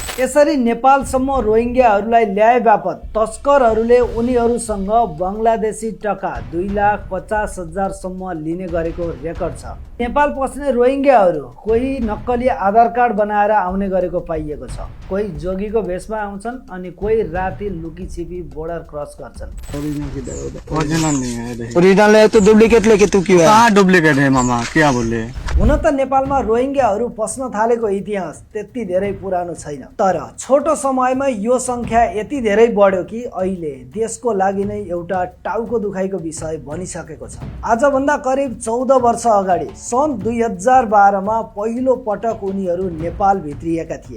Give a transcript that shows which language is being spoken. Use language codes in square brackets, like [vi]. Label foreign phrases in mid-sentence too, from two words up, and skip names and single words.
[ne] यसरी नेपालसम्म रोहिङ्ग्याहरूलाई ल्याए बापत तस्करहरूले उनीहरूसँग बङ्गलादेशी टका 2,50,000 सम्म लिने गरेको रेकर्ड छ। नेपाल पस्ने रोहिङ्ग्याहरू कोही नक्कली आधार कार्ड बनाएर आउने गरेको पाइएको छ, कोही जोगीको भेषमा आउँछन् अनि कोही राति लुकी छिपी [en] border cross [ne] गर्छन्। [hi] ओरिजिनल है तो डुप्लीकेट लेके तू क्यों है? कहाँ डुप्लीकेट है मामा, क्या बोले? [ne] हुन त नेपालमा रोहिङ्ग्याहरू पस्न थालेको इतिहास त्यति धेरै पुरानो छैन, तर छोटो समयमा यो संख्या यति धेरै बढ्यो कि अहिले देशको लागि नै एउटा टाउको दुखाइको विषय बनिसकेको छ। आजभन्दा करिब 14 वर्ष अगाडि सन् 2012 मा पहिलो पटक उनीहरू नेपाल भित्रिएका थिए।